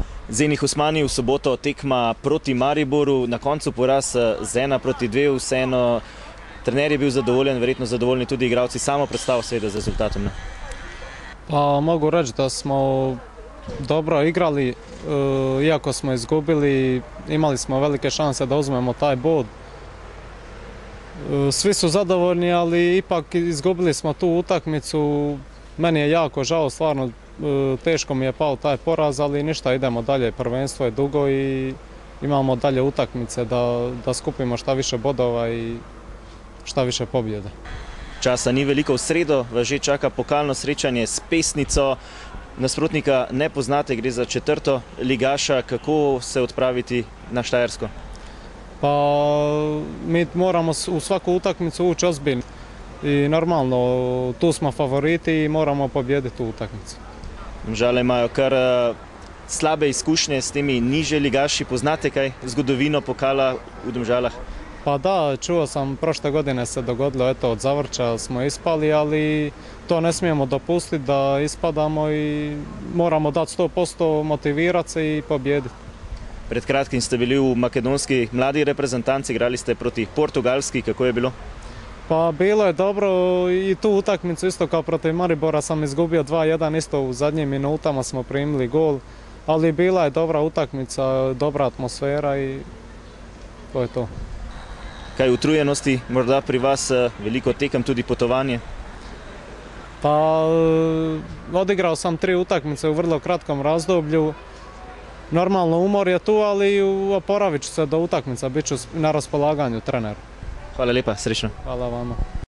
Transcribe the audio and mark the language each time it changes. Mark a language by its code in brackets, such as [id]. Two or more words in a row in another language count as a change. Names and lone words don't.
[sl] Zeni Husmani, v soboto tekma proti Mariboru, na koncu poraz z 1-2, vseeno trener je bil zadovoljen, verjetno zadovoljni tudi igralci, samo predstavo seveda z rezultatom. Ne? [hr] Pa mogu reći da smo dobro igrali, iako smo izgubili, imali smo velike šanse da uzmemo taj bod. Svi su zadovoljni, ali ipak izgubili smo tu utakmicu. Meni je jako žao, stvarno teško mi je pao taj poraz, ali ništa, idemo dalje, prvenstvo je dugo i imamo dalje utakmice da skupimo šta više bodova i šta više pobjede. [sl] Časa ni veliko, v sredo vas že čaka pokalno srečanje s Pesnico. Nasprotnika ne poznate, gre za četrto ligaša. Kako se odpraviti na Štajersko? [hr] Pa mi moramo u svaku utakmicu ući ozbiljno i normalno tu smo favoriti i moramo pobijediti tu utakmicu. [sl] Domžale imajo kar slabe izkušnje s temi niže ligaši. Poznate kaj zgodovino pokala v Domžalah? [hr] Pa da, čuo sam, prošle godine se dogodilo, eto, od Zavrča smo ispali, ali to ne smijemo dopustiti da ispadamo i moramo dati 100%, motivirati se i pobijediti. [sl] Pred kratkim ste bili v makedonski mladi reprezentanci, igrali ste proti Portugalski, kako je bilo? [hr] Pa bilo je dobro i tu utakmicu isto kao protiv Maribora sam izgubio 2-1, isto u zadnjim minutama smo primili gol, ali bila je dobra utakmica, dobra atmosfera i to je to. [sl] Kaj utrujenosti, morda pri vas veliko tekem, tudi potovanje? [hr] Pa odigrao sam 3 utakmice u vrlo kratkom razdoblju. Normalno umor je tu, ali oporavit ću se do utakmica, bit ću na raspolaganju treneru. [sl] Hvala lepa, srečno. [hr] Hvala vama.